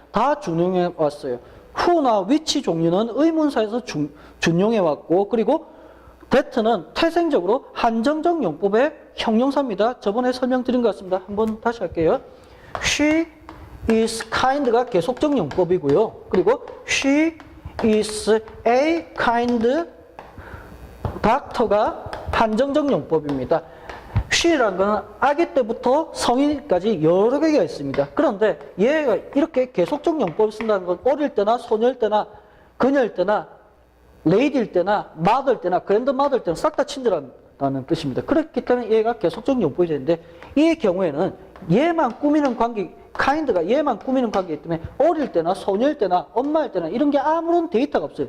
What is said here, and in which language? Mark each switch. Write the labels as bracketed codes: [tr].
[ko] 다 준용해 왔어요. who나 which 종류는 의문사에서 준용해 왔고 그리고 that는 태생적으로 한정적 용법의 형용사입니다. 저번에 설명드린 것 같습니다. 한번 다시 할게요. [en] She is kind가 [ko] 계속적 용법이고요. 그리고 [en] she is a kind doctor가 [ko] 한정적 용법입니다. she라는 건 아기 때부터 성인까지 여러 개가 있습니다. 그런데 얘가 이렇게 계속적 용법을 쓴다는 건 어릴 때나 소녀일 때나 그녀일 때나 레이디일 때나 마더일 때나 그랜드마더일 때는 싹 다 친절하다는 뜻입니다. 그렇기 때문에 얘가 계속적 용법이 되는데 이 경우에는 얘만 꾸미는 관계, kind가 얘만 꾸미는 관계이기 때문에 어릴 때나 소녀일 때나 엄마일 때나 이런 게 아무런 데이터가 없어요.